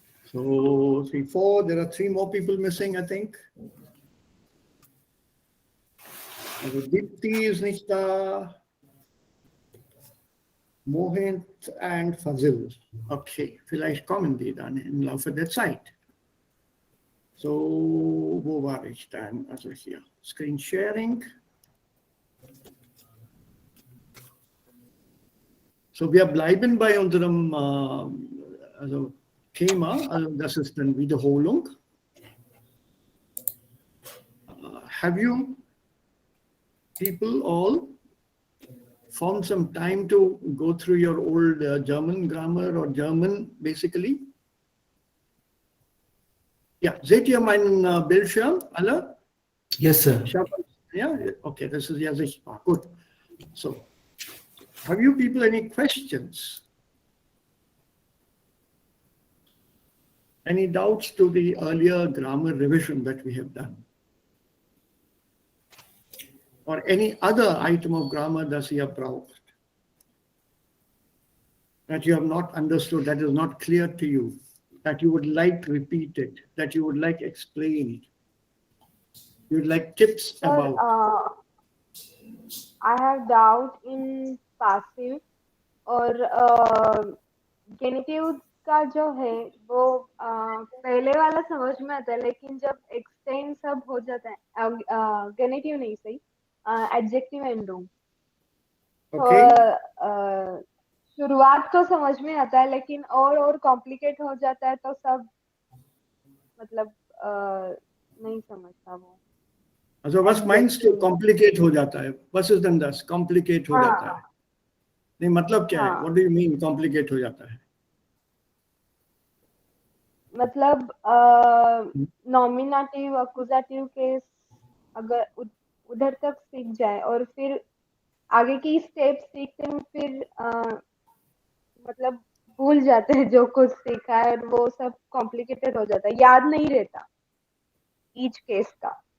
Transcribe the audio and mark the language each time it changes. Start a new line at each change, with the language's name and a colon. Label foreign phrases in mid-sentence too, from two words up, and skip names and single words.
English: So 3, 4. There are 3 more people missing, I think.
German: Also Dipti ist nicht da.
English: Mohit and Fazil.
German: Okay, vielleicht kommen die dann im Laufe der Zeit. So, wo war ich dann? Also hier, Screen Sharing. So, wir bleiben bei unserem also Thema, also das ist dann Wiederholung.
English: Have you people all found some time to go through your old German grammar or German basically?
German: Ja, seht ihr meinen Bildschirm alle?
English: Yes, sir.
German: Ja, okay, das ist ja sichtbar. Gut.
English: So, have you people any questions? Any doubts to the earlier grammar revision that we have done? Or any other item of grammar that you have browsed, that you have not understood, that is not clear to you, that you would like repeated, that you would like explained, you would like tips about? I have doubt in passive
Hindi: और गेनिटिव का जो है वो पहले वाला समझ में आता है, लेकिन जब एक्सटेंड सब हो जाता है, गेनिटिव नहीं सही, एडजेक्टिव एंड रूम, तो शुरुआत तो समझ में आता है, लेकिन और कॉम्प्लिकेट हो जाता है तो सब मतलब नहीं समझता वो.
German: Also was meinst du complicate
Hindi: हो जाता है?
German: Was ist denn das?
Hindi: Complicate हो जाता है. नहीं मतलब क्या है?
English: What do you mean complicate
Hindi: हो जाता है? मतलब
English: nominative accusative case
Hindi: अगर उधर तक सीख जाए और फिर आगे की स्टेप सीखते हैं, फिर मतलब भूल जाते हैं जो कुछ सीखा है और वो सब कॉम्प्लिकेटेड हो जाता है, याद नहीं रहता
English: each case
Hindi: का.